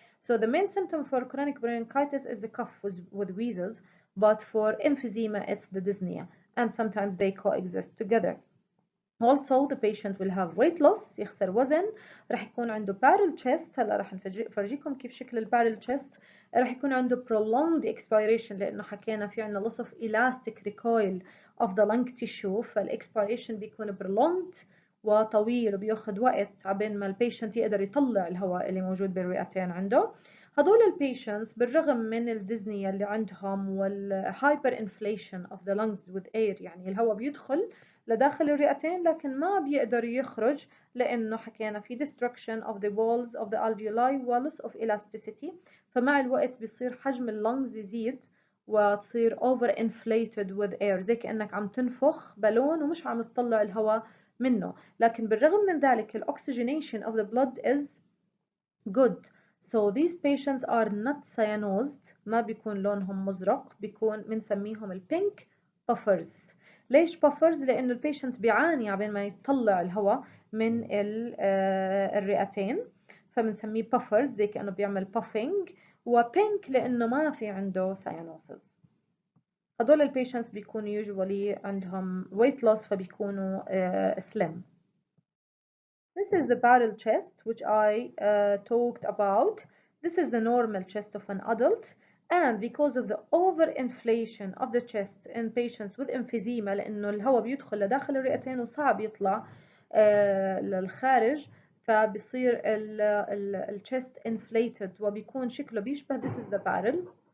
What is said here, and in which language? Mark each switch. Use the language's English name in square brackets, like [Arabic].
[English] So the main symptom for chronic bronchitis is the cough with wheezes, but for emphysema it's the dyspnea, and sometimes they coexist together. Also the patient will have weight loss، [Arabic] يخسر وزن، راح يكون عنده [English] barrel chest. [Arabic] هلا راح نفرجيكم كيف شكل البارل chest. راح يكون عنده [English] prolonged expiration [Arabic] لأنه حكينا في عنا [English] loss of elastic recoil of the lung tissue، [Arabic] فالexpiration بيكون prolonged وطويل وبياخد وقت عبين ما البيشنت يقدر يطلع الهواء اللي موجود بالرئتين عنده. هدول البيشنتس بالرغم من الديزنيا اللي عندهم والهايبر انفليشن [English] of the lungs with air، [Arabic] يعني الهواء بيدخل لداخل الرئتين لكن ما بيقدر يخرج لأنه حكينا في [English] destruction of the walls of the alveoli [Arabic] و [English] loss of elasticity. [Arabic] فمع الوقت بيصير حجم اللنجز يزيد وتصير [English] over inflated with air، [Arabic] زي كأنك عم تنفخ بالون ومش عم تطلع الهواء منه. لكن بالرغم من ذلك ال [English] oxygenation of the blood is good. So these patients are not cyanosed، [Arabic] ما بيكون لونهم مزرق، بيكون بنسميهم البينك [English] buffers. [Arabic] ليش buffers؟ لأنه البيشنت بيعاني عبين ما يطلع الهواء من الرئتين، فبنسميه buffers زي كأنه بيعمل puffing. وبينك لأنه ما في عنده cyanosis. هدول البيشنتس بيكونوا usually عندهم weight loss فبيكونوا slim. [English] This is the barrel chest which I talked about. This is the normal chest of an adult, and because of the overinflation of the chest in patients with emphysema [Arabic] لأنه الهواء بيدخل لداخل الرئتين وصعب يطلع للخارج، [English] فبصير الchest inflated [Arabic] وبيكون شكله بيشبه [English] this is the barrel.